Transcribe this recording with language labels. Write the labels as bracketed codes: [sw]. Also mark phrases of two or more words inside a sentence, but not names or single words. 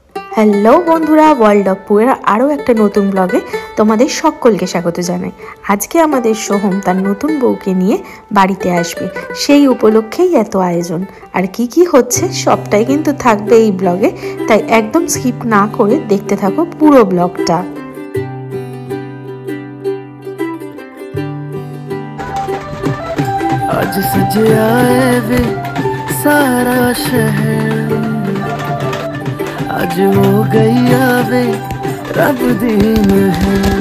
[bn] হ্যালো বন্ধুরা, ওয়ার্ল্ড অফ পুয়ের আরও একটা নতুন ব্লগে তোমাদের সকলকে স্বাগত জানাই। আজকে আমাদের সোহম তার নতুন বউকে নিয়ে বাড়িতে আসবে, সেই উপলক্ষেই এত আয়োজন। আর কি কি হচ্ছে সবটাই কিন্তু থাকবে এই ব্লগে, তাই একদম স্কিপ না করে দেখতে থাকো পুরো ব্লগটা। [pa] ਅੱਜ ਸਜੇ ਆਏ ਵੇ ਸਾਰਾ ਸ਼ਹਿਰ, ਅੱਜ ਹੋ ਗਈ ਆਵੇ ਰੱਬ ਦੀ ਮਹਿਰ।